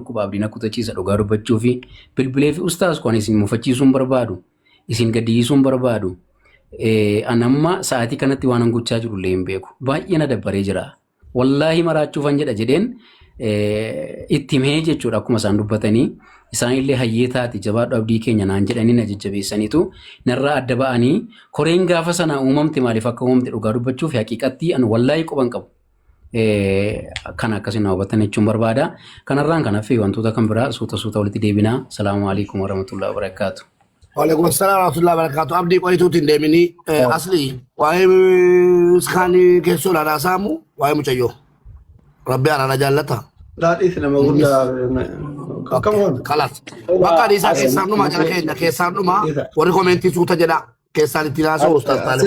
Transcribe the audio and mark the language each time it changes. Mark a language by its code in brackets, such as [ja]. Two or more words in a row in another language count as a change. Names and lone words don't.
[om] dhukkubaa abdii na kutachiisa dhugaa dubbachuu fi bilbilee fi ustaas kun isin mufachiisuun barbaadu isin gaddisiisuun barbaadu an amma sa'aatii kanatti waan hangochaa jirullee hin beeku baay'ee na dabbaree jira wallaahi maraachuufan jedha jedheen itti mee jechuudha akkuma isaan dubbatanii isaanillee hayyee taati jabaadhu abdii keenya naan jedhanii na jajjabeessaniitu narraa adda ba'anii koreen gaafa sana uumamte maaliif akka uumamte dhugaa dubbachuuf haqiiqatti an wallaahi quban qabu. Kan akkasiin na hubatan jechuun barbaada. Kanarraan kan hafe wantoota kan biraa suuta walitti deebinaa. [ar] السلام عليكم ورحمة الله وبركاته. وعليكم السلام ورحمة الله وبركاته. [om] Abdii qoyituutiin deemini asli waa'ee iskaanii keessoo laadhaa saamu waa'ee mucayyoo. Rabbi ana na jaallata. Daadhiis nama guddaa akkam Kalas. Bakka isaa keessaan dhumaa jala keenya keessaan dhumaa warri komentii suuta jedha keessaan itti naasoo ustaas Taalib.